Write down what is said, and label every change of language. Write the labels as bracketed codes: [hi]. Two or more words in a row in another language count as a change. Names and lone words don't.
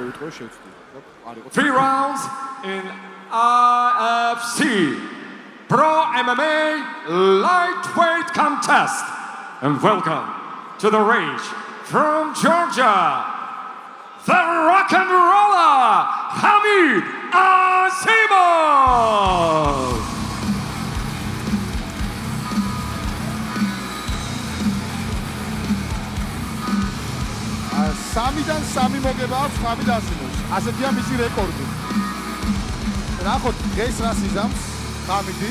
[en] 3 rounds in IFC Pro MMA Lightweight Contest. And welcome to the range from Georgia, the rock and roller, Hamid Asimov. [ka] Სამიდან სამი მოგება აქვს Hamid Asimov. ასეთია მისი რეკორდი. ნახოთ დღეს რა სიზამს Hamid-ი.